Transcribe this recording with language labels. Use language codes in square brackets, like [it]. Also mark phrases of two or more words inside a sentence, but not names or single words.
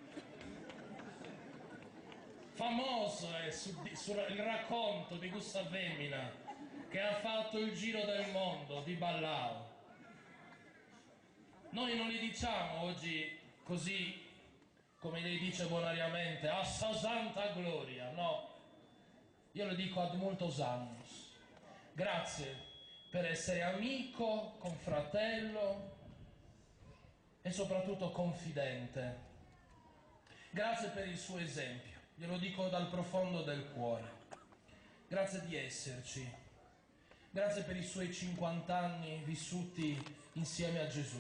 [it] Famoso è il racconto di Gustav Vemina che ha fatto il giro del mondo di Ballao. Noi non li diciamo oggi così, come lei dice bonariamente, [sc] a sa santa gloria, [it] no. Io lo dico [la] ad multos annos. [it] Grazie per essere amico, confratello e soprattutto confidente. Grazie per il suo esempio, glielo dico dal profondo del cuore. Grazie di esserci. Grazie per i suoi 50 anni vissuti insieme a Gesù.